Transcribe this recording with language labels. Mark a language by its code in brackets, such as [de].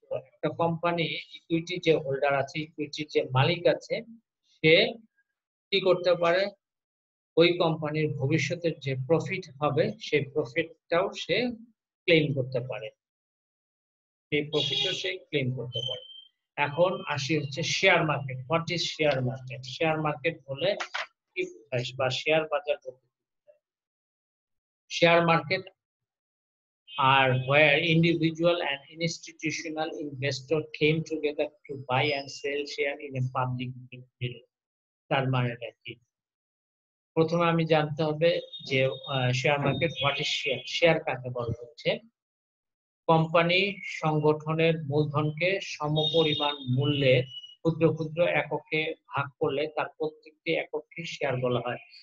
[bn] একটা company equity যে holder আছে, ইকুইটির যে মালিক আছে, সে কি করতে পারে, ওই কোম্পানির ভবিষ্যতের যে প্রফিট হবে সেই প্রফিটটাও সে ক্লেম করতে পারে, সেই প্রফিটও সে ক্লেম করতে পারে। এখন আসি হচ্ছে share market. [en] What is share market? [bn] Share market বলে কি বোঝায় বা শেয়ার বাজার বলতে share market [en] are where individual and institutional investors came together to buy and sell share in a public bid. [bn] তার মানেটা কি? প্রথমে আমি জানতে হবে যে share market, [en] What is share. [bn] Share কাকে বলা হচ্ছে? কোম্পানি সংগঠনের মূলধনকে সমপরিমাণ মূল্যে ক্ষুদ্র ক্ষুদ্র এককে ভাগ করলে তার প্রত্যেকটি এককে শেয়ার বলা হয়।